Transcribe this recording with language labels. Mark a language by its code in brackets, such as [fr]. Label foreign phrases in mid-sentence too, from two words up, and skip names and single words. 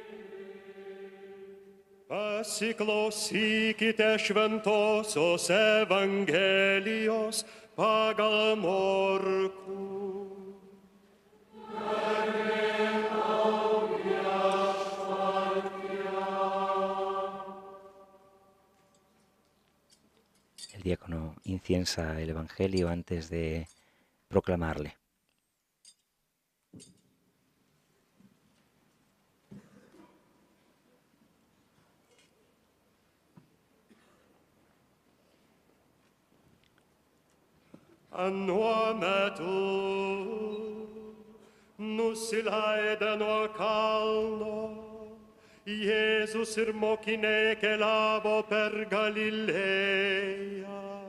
[lt] Pasiklausykite šventosios Evangelijos pagal Morkų. [es] El diácono inciensa el Evangelio antes de proclamarle. [lt] Anuo metu nusileidę nuo kalno, Jėzus ir mokiniai keliavo per Galilėją.